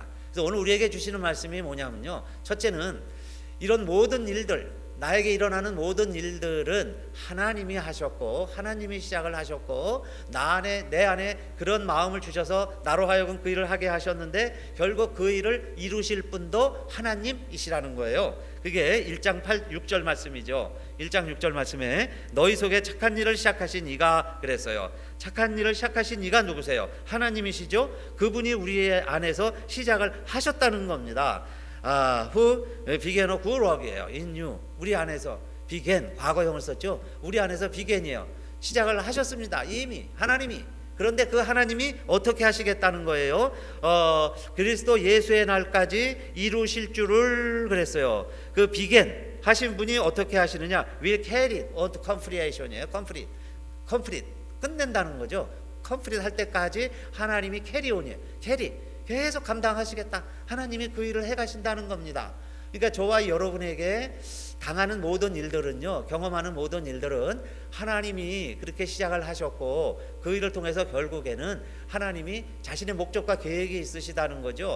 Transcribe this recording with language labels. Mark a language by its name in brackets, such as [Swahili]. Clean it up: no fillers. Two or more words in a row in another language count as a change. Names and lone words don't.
[Korean] 그래서 오늘 우리에게 주시는 말씀이 뭐냐면요, 첫째는 이런 모든 일들, 나에게 일어나는 모든 일들은 하나님이 하셨고, 하나님이 시작을 하셨고, 내 안에 그런 마음을 주셔서 나로 하여금 그 일을 하게 하셨는데, 결국 그 일을 이루실 분도 하나님이시라는 거예요. 그게 1장 6절 말씀이죠. 1장 6절 말씀에 너희 속에 착한 일을 시작하신 이가, 그랬어요. 착한 일을 시작하신 이가 누구세요? 하나님이시죠. 그분이 우리 안에서 시작을 하셨다는 겁니다. [English] who began a good work이에요. in you, [Korean] 우리 안에서. began, 과거형을 썼죠. 우리 안에서 began이에요. 시작을 하셨습니다. 이미 하나님이. 그런데 그 하나님이 어떻게 하시겠다는 거예요? 그리스도 예수의 날까지 이루실 줄을, 그랬어요. 그 began 하신 분이 어떻게 하시느냐? [English] will carry it on to completion이에요. [Korean] complete 끝낸다는 거죠. complete 할 때까지 하나님이 carry-on이에요. 계속 감당하시겠다. 하나님이 그 일을 해가신다는 겁니다. 그러니까 저와 여러분에게 당하는 모든 일들은요, 경험하는 모든 일들은 하나님이 그렇게 시작을 하셨고, 그 일을 통해서 결국에는 하나님이 자신의 목적과 계획이 있으시다는 거죠.